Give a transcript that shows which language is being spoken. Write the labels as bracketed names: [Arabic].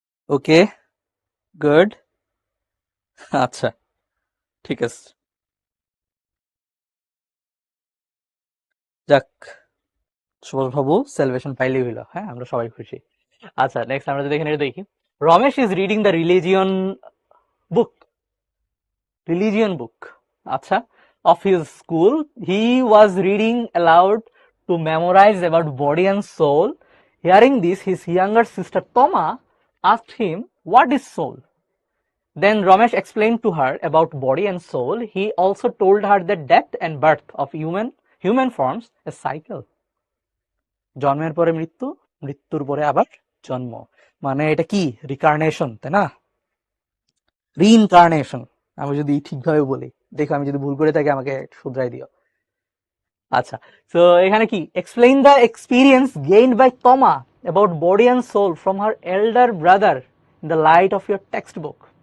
[Bangla] ওকে, good, আচ্ছা, ঠিক আছে, যাক, সুভাষ বাবু স্যালভেশন পাইলেই হইলো, হ্যাঁ, আমরা সবাই খুশি। আচ্ছা, নেক্সট আমরা যদি এখানে দেখি, [English] Ramesh is reading the religion book, religion book, আচ্ছা, of his school. He was reading aloud to memorize about body and soul. Hearing this, his younger sister Toma asked him, what is soul? Then Ramesh explained to her about body and soul. He also told her that death and birth of human forms a cycle. [Bangla] জন্মের পরে মৃত্যু, মৃত্যুর পরে আবার জন্ম, মানে এটা কি রিকার্নেশন, তাই না? রিইনকার্নেশন, আমি যদি ঠিকভাবে বলি, দেখো আমি যদি ভুল করে থাকি আমাকে শুধরাই দিও। আচ্ছা, তো এখানে কি, [English] Explain the experience gained by Toma about body and soul from her elder brother in the light of your textbook.